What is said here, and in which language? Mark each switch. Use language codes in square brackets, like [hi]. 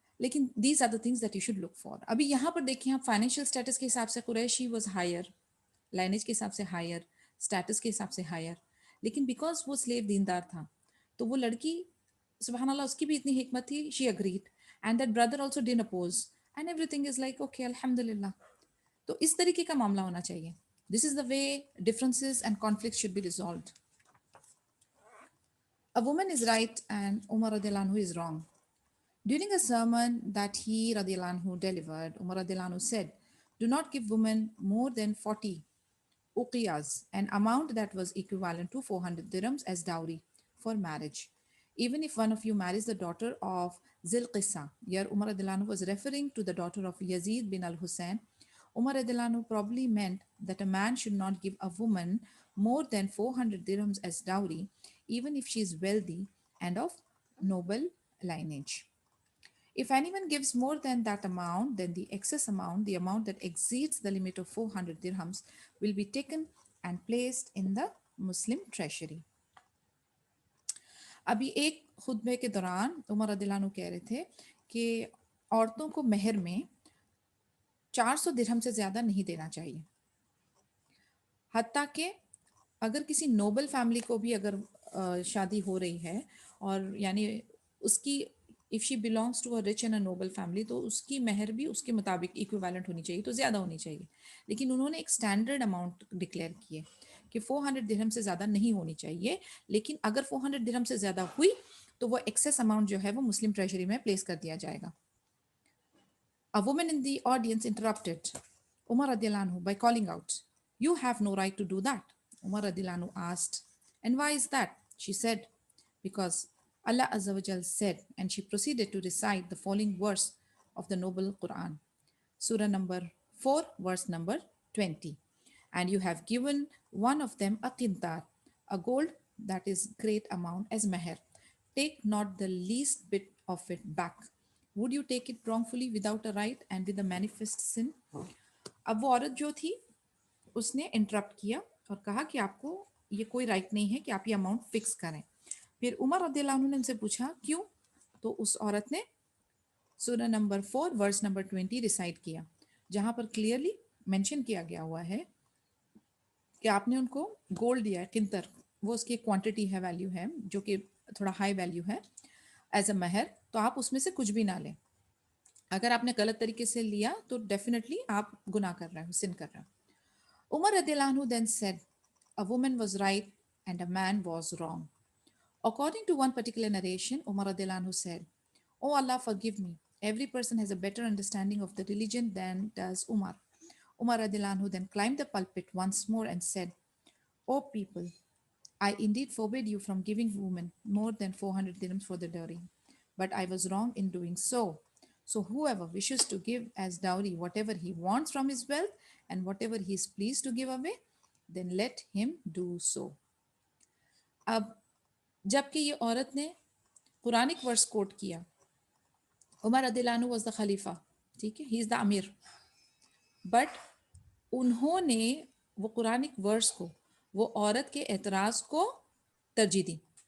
[hi] लेकिन [en] These are the things that you should look for. [hi] अभी यहाँ पर देखिए आप फाइनेंशियल स्टेटस के हिसाब से कुरैशी [en] was higher, [hi] लाइनेज के हिसाब से हायर, स्टेटस के हिसाब से हायर, लेकिन बिकॉज वो स्लेव दीनदार था तो वो लड़की सुबहान अल्लाह उसकी भी इतनी हिकमत थी, [en] she agreed and that brother also didn't oppose and everything is like okay [hi] अल्हम्दुलिल्लाह। तो इस तरीके का मामला होना चाहिए। [en] This is the way differences and conflict should be resolved. A woman is right and Umar radiallahu anhu is wrong. During a sermon that he radiallahu anhu delivered, Umar radiallahu anhu said, do not give women more than 40 uqiyas, an amount that was equivalent to 400 dirhams as dowry for marriage. Even if one of you marries the daughter of Zil Qissa, here Umar radiallahu anhu was referring to the daughter of Yazid bin al-Hussein. Umar radiallahu anhu probably meant that a man should not give a woman more than 400 dirhams as dowry, even if she is wealthy and of noble lineage. If anyone gives more than that amount, then the excess amount, the amount that exceeds the limit of 400 dirhams, will be taken and placed in the Muslim treasury. [hi] अभी एक खुतबे के दौरान उमर रदियल्लाहु अन्हु कह रहे थे कि औरतों को महर में 400 दिरहम से ज़्यादा नहीं देना चाहिए, हत्ता कि अगर किसी नोबल फैमिली को भी अगर शादी हो रही है और यानी उसकी [en] if she belongs to a rich and a noble family [hi] तो उसकी महर भी उसके मुताबिक इक्विवेलेंट होनी चाहिए, तो ज़्यादा होनी चाहिए। लेकिन उन्होंने एक स्टैंडर्ड अमाउंट डिक्लेयर किए कि 400 दिरहम से ज़्यादा नहीं होनी चाहिए, लेकिन अगर 400 दिरहम से ज़्यादा हुई तो वो [en] excess amount [hi] जो है वो मुस्लिम ट्रेजरी में प्लेस कर दिया जाएगा। [en] A woman in the audience interrupted Umar radiallahu anhu by calling out, "You have no right to do that." Umar radiallahu anhu asked, "And why is that?" She said, "Because Allah Azza wa Jal said," and she proceeded to recite the following verse of the noble Quran, Surah number 4, verse number 20. "And you have given one of them a qintar, a gold that is great amount as meher. Take not the least bit of it back. Would you take it wrongfully without a right and with a manifest sin?" [hi] अब वो औरत जो थी उसने interrupt किया और कहा कि आपको ये कोई राइट नहीं है कि आप ये अमाउंट फिक्स करें। फिर उमर रदियल्लाहु अन्हु ने उनसे पूछा क्यों, तो उस औरत ने सूरह नंबर 4 वर्स नंबर 20 रिसाइट किया, जहां पर क्लियरली मेंशन किया गया हुआ है कि आपने उनको गोल्ड दिया है, किंतर, वो उसकी क्वांटिटी है, वैल्यू है जो कि थोड़ा हाई वैल्यू है एज अ महर, तो आप उसमें से कुछ भी ना लें। अगर आपने गलत तरीके से लिया तो डेफिनेटली आप गुनाह कर रहे हो, सिन कर रहे हो। [en] Umar रदियल्लाहु अन्हु then said, "A woman was right and a man was wrong." According to one particular narration, Umar radiallahu anhu said, "Oh Allah, forgive me. Every person has a better understanding of the religion than does Umar." Umar radiallahu anhu then climbed the pulpit once more and said, "O people, I indeed forbid you from giving women more than 400 dirhams for the dowry, but I was wrong in doing so. So whoever wishes to give as dowry whatever he wants from his wealth and whatever he is pleased to give away, then let him do so." [hi] अब जबकि ये औरत ने Quranic verse coat किया, उमर रदियल्लाहु अन्हु [en] was the खलीफा, [hi] ठीक है, [en] he is the अमीर, but [hi] उन्होंने वो कुरानिक वर्स को, वो औरत के एतराज को तरजीह दी।